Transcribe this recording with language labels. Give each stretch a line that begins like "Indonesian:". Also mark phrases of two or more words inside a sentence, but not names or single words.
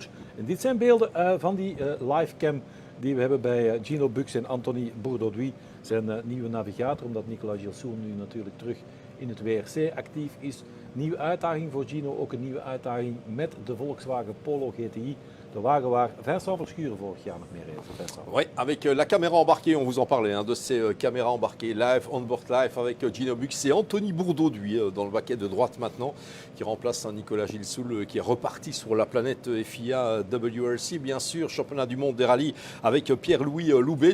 Dutch: En dit zijn beelden van die livecam die we hebben bij Gino Bux en Anthony Bourdouis, zijn nieuwe navigator, omdat Nicolas Gilsoul nu natuurlijk terug in het WRC actief is. Nieuwe uitdaging voor Gino, ook een nieuwe uitdaging met de Volkswagen Polo GTI. De wagen waar Vincent Verschuren vorig jaar nog mee reed.
French: Oui, avec la caméra embarquée, on vous en parlait, de ces caméras embarquées live,
English: on-board live
French: avec Gino Bux. C'est Anthony Bourdouis dans le baquet de droite maintenant, qui remplace Nicolas Gilsoul, qui est reparti sur la planète FIA WRC, bien sûr, championnat du monde des rallyes avec Pierre-Louis Loubet.